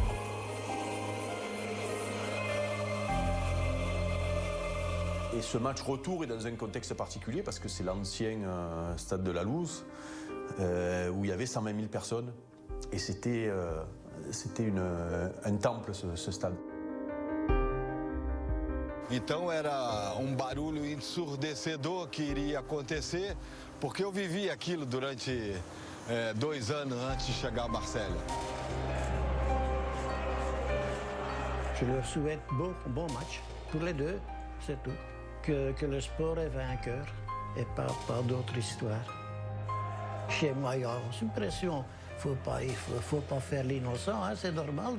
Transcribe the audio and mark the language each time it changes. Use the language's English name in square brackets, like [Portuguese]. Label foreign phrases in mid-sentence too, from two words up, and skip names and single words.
[French] Et ce match retour est dans un contexte particulier, parce que c'est l'ancien stade de la Luz, où il y avait 120 000 personnes. Et c'était un temple, ce stade. [Portuguese] Então era barulho ensurdecedor que iria acontecer, porque eu vivi aquilo durante 2 anos antes de chegar à Marseille. [French] Je leur souhaite bon match pour les deux, c'est tout. Que le sport est vainqueur et pas d'autre histoire. Chez moi, il y a une pression. Il faut pas faire l'innocent, hein, c'est normal.